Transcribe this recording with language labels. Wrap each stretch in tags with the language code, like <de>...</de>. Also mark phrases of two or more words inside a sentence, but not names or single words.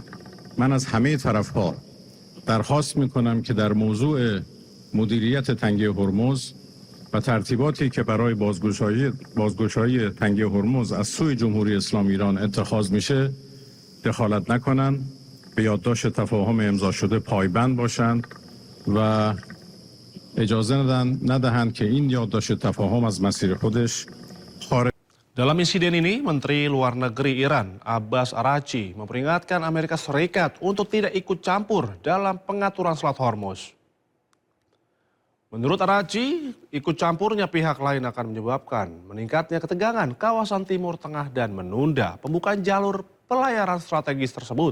<fa>من از همه طرف ها درخواست میکنم که در موضوع مدیریت تنگه هرمز و ترتیباتی که برای بازگشایی تنگه هرمز از سوی جمهوری اسلامی ایران اتخاذ میشه دخالت نکنند، به یادداشت تفاهم امضا شده پایبند باشند و اجازه ندهند که این یادداشت تفاهم از مسیر خودش خارج.</fa> <id>Dalam insiden ini, Menteri Luar Negeri Iran Abbas Araghchi memperingatkan Amerika Serikat untuk tidak ikut campur dalam pengaturan Selat Hormuz. Menurut Araghchi, ikut campurnya pihak lain akan menyebabkan meningkatnya ketegangan kawasan Timur Tengah dan menunda pembukaan jalur pelayaran strategis tersebut.</id>